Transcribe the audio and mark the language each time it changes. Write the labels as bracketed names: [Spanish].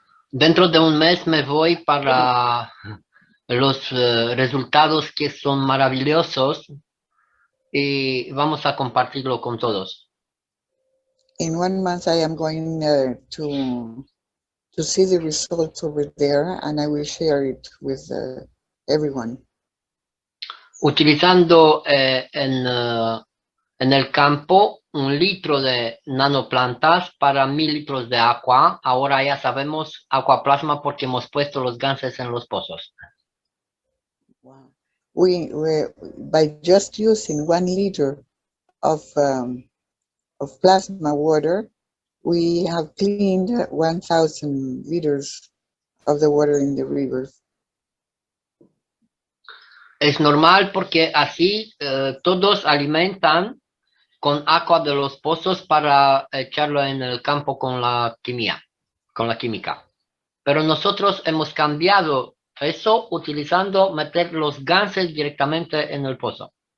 [Spanish] Dentro de un mes me voy para los resultados que son maravillosos y vamos a compartirlo con todos. [English] In 1 month, I am going to see the results over there, and I will share it with everyone. [Spanish] Utilizando en el campo un litro de nanoplantas para 1000 litros de agua. Ahora ya sabemos aquaplasma porque hemos puesto los ganses en los pozos. [English] Wow. We by just using 1 liter of plasma water, we have cleaned 1,000 liters of the water in the rivers. [Spanish] Es normal porque así todos alimentan con agua de los pozos para echarlo en el campo con la química. Pero nosotros hemos cambiado eso utilizando meter los ganses directamente en el pozo.